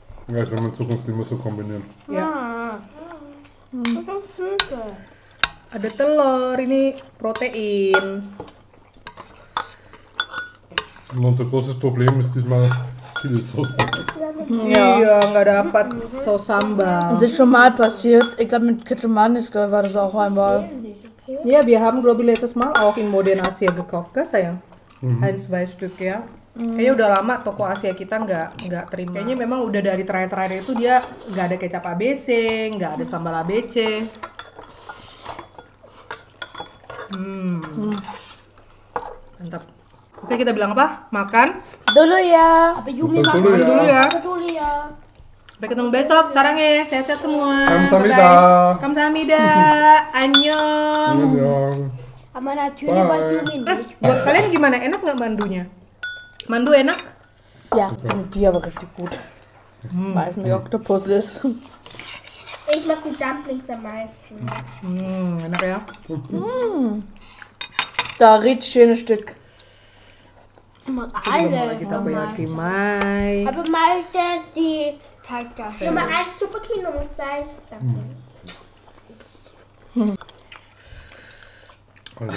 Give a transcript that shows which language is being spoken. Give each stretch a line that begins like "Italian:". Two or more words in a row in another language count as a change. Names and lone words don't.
German: Ja, ich will in Zukunft immer so kombinieren.
Indonesian: Ya.
German: Das ist Füße.
Indonesian: Ada telur, ini protein.
German: Und unser großes Problem ist diesmal Chili-Sauce.
Indonesian: Iya, nggak dapat saus sambal.
German: Das ist schon mal passiert. Ich glaube, mit Kitschemanis war das auch einmal. Ja, wir haben glaube ich letztes Mal auch in Modern Asia gekauft,
Indonesian: kan sayang?
German: Ein, zwei Stück ya.
Indonesian: Kayaknya udah lama toko Asia kita nggak terima. Kayaknya memang udah dari terakhir-terakhir itu dia nggak ada kecap ABC, nggak ada sambal ABC. Mantap. Oke, kita bilang apa? Makan. Dulu ya.
German: Aber Jumi
Indonesian: Makan
German: macht
Indonesian: dulu Dulu ya. dulu ya. Sampai ketemu besok. Sarang ya. Sehat-sehat semua.
Korean: Kamsahamnida. Bye-bye. Kamsahamnida. Annyeong. Annyeong.
German: Aber natürlich macht Jumi nicht.
Indonesian: Buat kalian gimana? Enak nggak mandunya? Mandu enak?
German: Ja, finde die aber richtig gut. Weil es ein Oktopus ist. Ich mag die Dumplings am meisten.
Indonesian: Enak ya.
German: Da richtig schönes Stück. Ich mag
Indonesian: Belum
German: alle.
Indonesian: lagi takoyaki mai.
German: Aber meistens die Teigtaschen. Nummer 1 Superkin, Nummer 2 Dumplings. Also,